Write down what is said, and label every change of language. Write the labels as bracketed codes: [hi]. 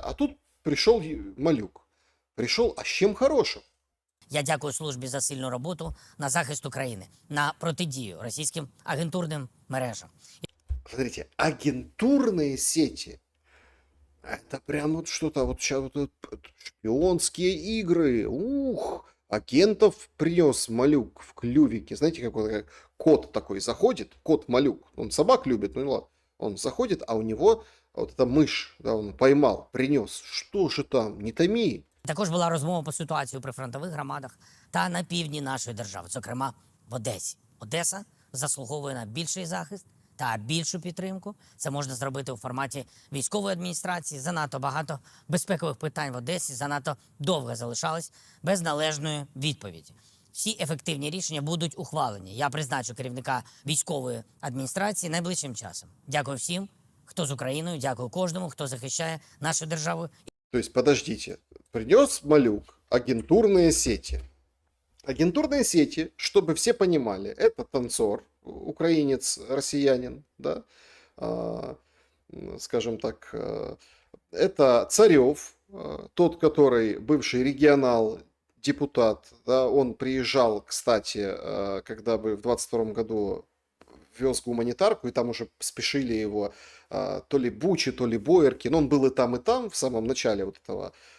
[ru] А тут пришел Малюк. Пришел, а с чем хорошим? [uk] Я дякую службі за сильну роботу на захист України, на протидію російським агентурним мережам. [ru] Смотрите, агентурные сети. Это прям вот что-то, вот сейчас вот шпионские игры. Агентов принес Малюк в клювике. Знаете, как кот такой заходит, кот Малюк, он собак любит, ну ладно. Он заходит, а у него вот эта мышь, да, он поймал, принес. Что же там, не томи. [uk] Також була розмова по ситуації у прифронтових громадах та на півдні нашої держави, зокрема в Одесі. Одеса заслуговує на більший захист та більшу підтримку. Це можна зробити у форматі військової адміністрації. Занадто багато безпекових питань в Одесі, занадто довго залишалось без належної відповіді. Всі ефективні рішення будуть ухвалені. Я призначу керівника військової адміністрації найближчим часом. Дякую всім, хто з Україною, дякую кожному, хто захищає нашу державу. [ru] То есть, подождите, принес Малюк агентурные сети. Агентурные сети, чтобы все понимали, это танцор, украинец, россиянин, да, скажем так, Это Царев, тот, который бывший регионал, депутат, да, он приезжал, кстати, когда бы в 22 году вез гуманитарку, и там уже спешили его то ли Бучи, то ли Боярки, но он был и там, в самом начале вот этого